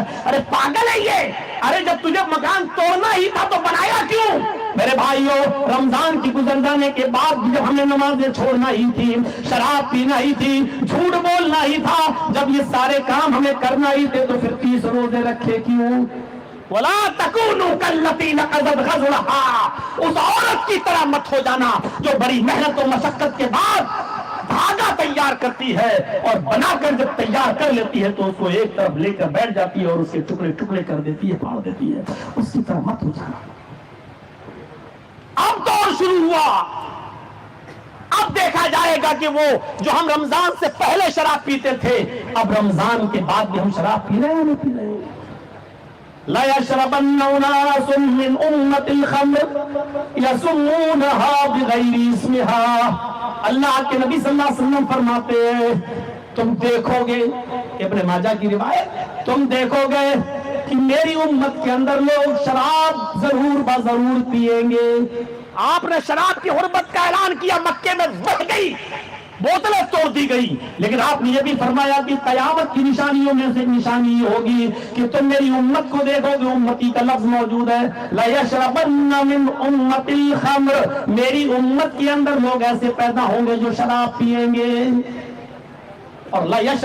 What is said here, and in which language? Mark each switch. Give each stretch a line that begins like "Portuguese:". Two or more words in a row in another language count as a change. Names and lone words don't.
Hindi: अरे पागल है ये। अरे जब तुझे मकान तोड़ना ही था तो बनाया क्यों? मेरे भाइयों, रमजान की गुजर जाने के बाद जब हमें नमाजें छोड़ना ही थी, शराब पीना ही थी, झूठ बोलना ही था, जब ये सारे काम हमें करना ही थे, तो फिर 30 रोजे रखे क्यों?
Arabic: ولا تكونوا كالتي نقضت غزلها,
Hindi: उस औरत की तरह मत हो जाना जो बड़ी मेहनत और मशक्कत के बाद धागा तैयार करती है और बनाकर जब तैयार कर लेती है तो उसको एक तरफ लेकर बैठ जाती है और उसके टुकड़े टुकड़े कर देती है, फाड़ देती है। उसकी तरह मत हो जाना। अब दौर शुरू हुआ। अब देखा जाएगा कि वो जो हम रमजान से पहले शराब पीते थे, अब रमजान के बाद भी हम शराब पी रहे हैं, नहीं पी रहे हैं।
Arabic: ليشربن أناس من أمتي الخمر يسمونها بغير اسمها.
Hindi: अल्लाह के नबी
Arabic: صلى الله عليه وسلم
Hindi: फरमाते हैं, तुम देखोगे, इब्ने माजा की रिवायत, तुम देखोगे कि मेरी उम्मत के अंदर लोग शराब जरूर बजरूर पिएंगे। आपने शराब की हुर्मत का ऐलान किया, मक्के में बह गई, बोतलें तोड़ दी गई, लेकिन आपने ये भी फरमाया कि कयामत की निशानियों में से निशानी ये होगी कि तुम मेरी उम्मत को देखोगे, उम्मती का लफ्ज मौजूद है,
Arabic: ليشربن من أمتي الخمر,
Hindi: मेरी उम्मत के अंदर लोग ऐसे पैदा होंगे जो शराब पिएंगे। और ला